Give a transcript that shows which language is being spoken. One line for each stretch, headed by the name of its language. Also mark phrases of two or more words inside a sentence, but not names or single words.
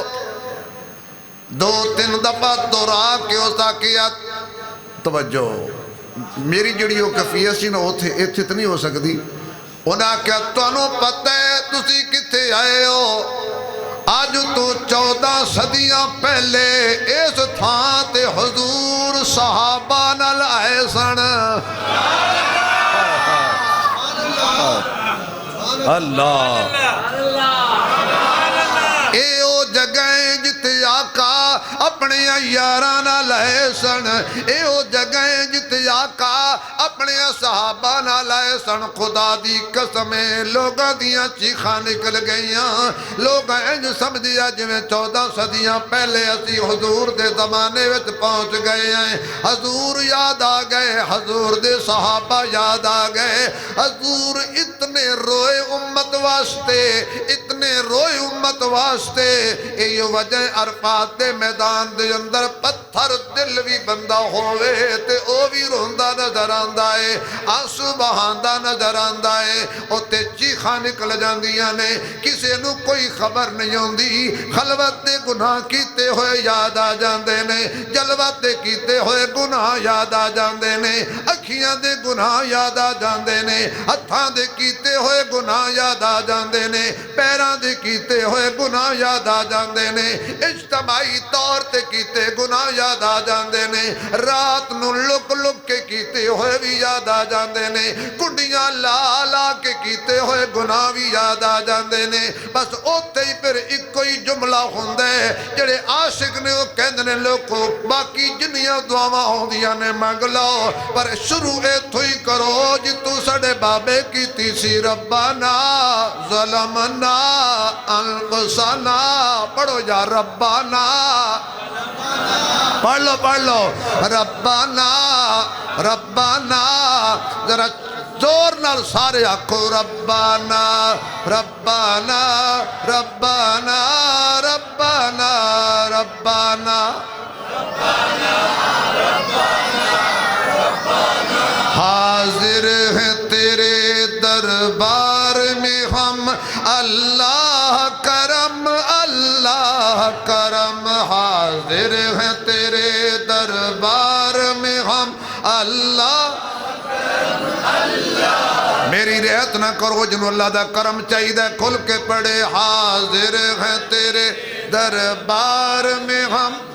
Punjabi: دو تین دفعہ دورا کے اسا کیا، توجہ میری جڑی وہ کفیت سی نا اتھے نہیں ہو سکتی۔ انہاں کہ تانوں پتہ ہے تسی کتے آئے ہو، آج تو 14 صدیاں پہلے اس تھان تے حضور صحابہ نال آئے سن۔ اللہ اے او جگہیں جتے آقا اپنے یارانا لائے سن، اے او جگہیں جتے آقا اپنے صحابہ نہ لائے سن۔ خدا دی قسمیں لوگاں دیاں چیخاں نکل گئیاں، لوگ انج سمجھیا جویں 14 صدیاں پہلے اسی حضور دے زمانے وچ پہنچ گئے ہیں۔ حضور یاد آ گئے، حضور دے صحابہ یاد آ گئے۔ حضور اتنے روئے امت واسطے، اتنے روئے امت واسطے، یہ وجہ عرفات دے میدان دے اندر پتھر دل بھی بندہ ہوئے تے او بھی روندہ نظر آندہ ہے، آنسو بہاندہ نظر آندہ ہے، او تے چیخاں نکل جاندیاں نے، کسے نو کوئی خبر نہیں ہوندی۔ خلوت دے گناہ کیتے ہوئے یاد آ جاندے نے، جلوت دے کیتے ہوئے گناہ یاد آ جاندے نے، اکھیاں دے گناہ یاد آ جاندے نے، ہتھاں دے کیتے ہوئے گناہ یاد آ جاندے نے، پیراں دے کیتے ہوئے گناہ یاد آ جاندے نے، اجتماعی طور تے کیتے گناہ یاد آ جاندے نے، رات نو لک لک کے کیتے ہوئے بھی یاد آ جاندے نے، کنڈیاں لا لا کے کیتے ہوئے گناہ بھی یاد آ جاندے نے۔ بس اوتے ہی پھر ایک کوئی جملہ ہوندے جڑے عاشق نے وہ کہندے نے لوگوں باقی جنیاں دعاواں ہوندیاں نے مانگ لو، پر شروع ایتھوں ہی کرو جتوں ساڈے بابے کیتی سی،
Arabic: ربنا ظلمنا انفسنا،
Punjabi: پڑھو یا ربنا، پڑھ لو
Arabic: ربنا ربنا،
Punjabi: ذرا زور نال سارے آکھو
Arabic: ربنا ربنا ربنا ربنا ربنا
Urdu: حاضر ہیں تیرے دربار میں ہم، اللہ کرم اللہ کرم، حاضر ہیں تیرے دربار میں ہم،
Punjabi: اللہ میری رعایت نہ کرو جنہوں اللہ دا کرم چاہیے دے، کھل کے پڑھے
Urdu: حاضر ہیں تیرے دربار میں ہم،